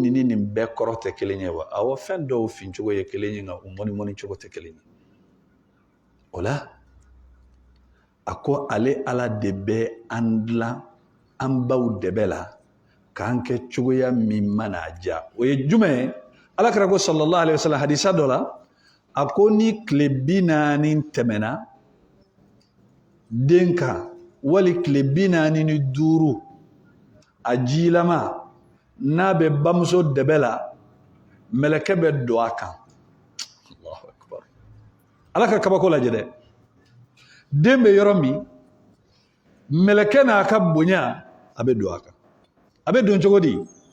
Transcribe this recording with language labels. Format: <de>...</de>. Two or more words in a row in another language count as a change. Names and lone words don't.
<bm>nin bɛɛ kɔrɔ tɛ kelen ye wa awɔ fɛn dɔw fin cogo ye kelen ye nka u mɔni cogo tɛ kelen ye o la a ko ale ala de bɛ an dilan an baw dɛbɛ la k'an kɛ cogoya min mana ja o ye jumɛn ye alakira ko</bm> <ar>صلى الله عليه وسلم</ar> <bm>hadisa dɔ la a ko ni tile 40 tɛmɛna den kan wali tile 45 a jilama n'a bɛ bamuso dɛbɛ la mɛlɛkɛ bɛ don a kan</bm> <ar>الله أكبر</ar> <bm>ala ka kabako lajɛ dɛ den bɛ yɔrɔ min mɛlɛkɛ n'a ka bonya a bɛ don a kan a bɛ don cogo di</bm>